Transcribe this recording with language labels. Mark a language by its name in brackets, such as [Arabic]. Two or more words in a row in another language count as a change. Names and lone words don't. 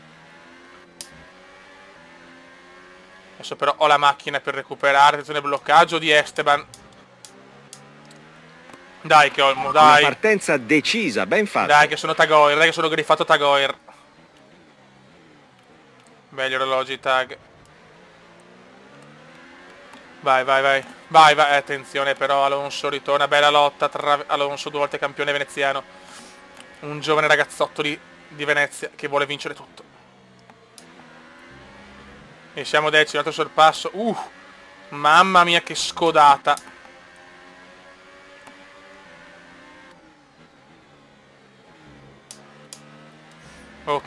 [Italian] Adesso però ho la macchina per recuperare. Attenzione, bloccaggio di Esteban. Dai che Olmo, dai. Una partenza decisa, ben fatta. Dai che sono Tagoir, dai che sono griffato Tagoir. Belli orologi tag. Vai, vai, vai. Vai, vai. Attenzione però, Alonso ritorna. Bella lotta tra Alonso, 2 volte campione veneziano. Un giovane ragazzotto di Venezia che vuole vincere tutto. E siamo decimi, altro sorpasso. Mamma mia che scodata. Ok.